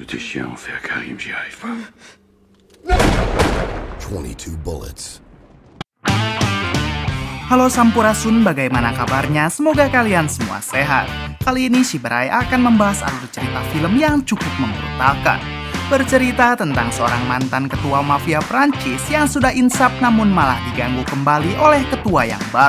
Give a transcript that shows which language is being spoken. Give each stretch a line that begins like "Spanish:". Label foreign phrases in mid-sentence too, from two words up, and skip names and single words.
French: Tiens, on fait à Karim, j'y arrive pas.
Indonesian: 22 bullets. Halo Sampurasun, bagaimana kabarnya? Semoga kalian semua sehat. Kali ini Shibarai akan membahas alur cerita film yang cukup membrutalkan. Bercerita tentang seorang mantan ketua mafia Prancis yang sudah insaf namun malah diganggu kembali oleh ketua yang baru.